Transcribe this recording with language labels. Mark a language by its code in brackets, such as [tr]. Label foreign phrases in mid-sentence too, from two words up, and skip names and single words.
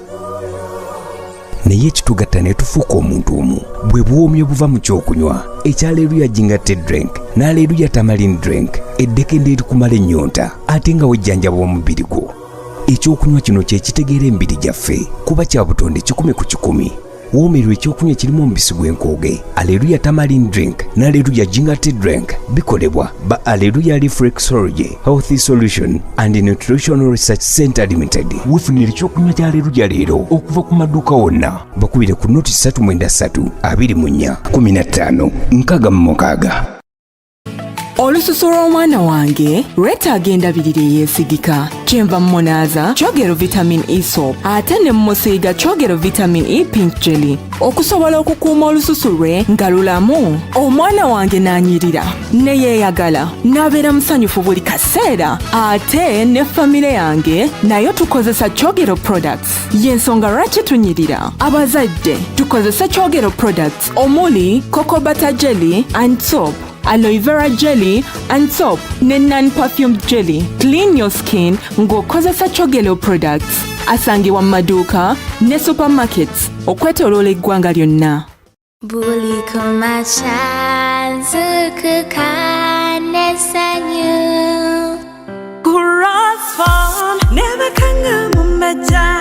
[lg] Naye ekitugatta ne tufuuka omuntu omu bwe buwoomyo buva mu kyokunywa ekyaleeruya jingatte drink n'aleeruya [en] tamarin drink [lg] eddekende erikumala ennyonta ate nga wejjanjaba omubiri gwo. Ekyokunywa kino kye kitegeera emibiri gyaffe kuba kya butonde 100 ku 100. Woomerwa ekyokunywa kirimu omubisi gw'enkooge Alleluia [en] tamarin drink [lg] n'Alleluia jingatte drink bikolebwa ba Alleluia Reflexology Healthy Solution and Nutritional Research Center Limited. Weefunira ekyokunywa kya Alleluia leero okuva ku maduuka wonna. Bakubire ku noti 393 24 15 6 Olususu lw'omwana wange lwetaaga endabirira eyeesigika. Kyenva mmonaaza kyogero [en] vitamin E soap [lg] ate ne mmusiiga kyogero [en] vitamin E pink jelly [lg] okusobola okukuuma olususu lwe nga lulamu. Omwana wange n'anyirira ne yeeyagala n'abeera musanyufu buli kaseera. Ate ne famire yange nayo tukozesa kyogero products. Y'ensonga lwaki tunyirira. Abazadde tukozesa kyogero products omuli [en] cocoa butter jelly and soap, aloe vera jelly and soap [lg] ne [en] non-perfumed jelly. Clean your skin [lg] ng'okozesa kyogero products. Asangibwa mu maduuka ne supermarkets okwetooloola eggwanga lyonna. Buli kumakya nzukuka n'essanyu. Ku Rose Farm nebakanga mu majja.